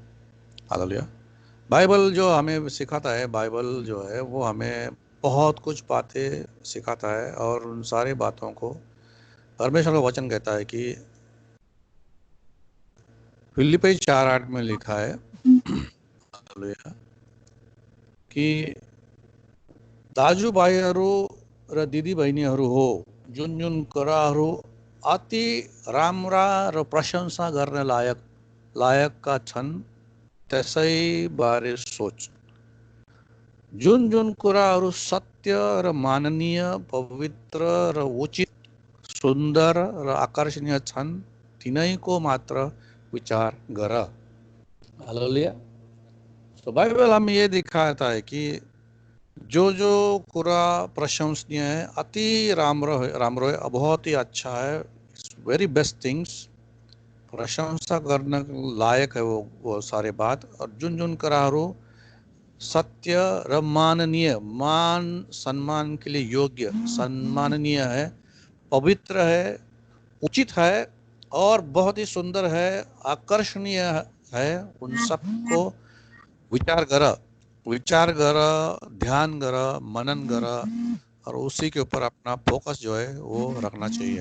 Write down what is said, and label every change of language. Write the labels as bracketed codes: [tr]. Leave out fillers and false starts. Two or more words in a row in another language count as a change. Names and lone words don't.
[hi] हालेलुया। बाइबल जो हमें सिखाता है, बाइबल जो है वो हमें बहुत कुछ बातें सिखाता है, और उन सारी बातों को परमेश्वर का वचन कहता है कि [ne] फिलिप्पी 4:8 [hi] में लिखा है, हालेलुया, कि [ne] दाजुभाइहरू र दिदीबहिनीहरू हो, जुन जुन कुराहरू अति राम्रा र प्रशंसा गर्ने लायकका छन् त्यसैबारे सोच। जुन जुन कुराहरू सत्य र माननीय, पवित्र र उचित, सुन्दर र आकर्षणीय छन् तिनैको मात्र विचार गर। हालेलुया। [hi] तो बाइबल हमें ये दिखाता है कि जो जो कुरा प्रशंसनीय है, [ne] अति राम्रो [hi] है, बहुत ही अच्छा है, [en] very best things, [hi] प्रशंसा करने लायक है वो सारे बात। और [ne] जुन जुन कुराहरू सत्य र माननीय, [hi] मान सम्मान के लिए योग्य, सम्माननीय है, पवित्र है, उचित है और बहुत ही सुंदर है, आकर्षणीय है, उन सबको विचार कर, विचार कर, ध्यान कर, मनन कर, और उसी के ऊपर अपना फोकस जो है वो रखना चाहिए।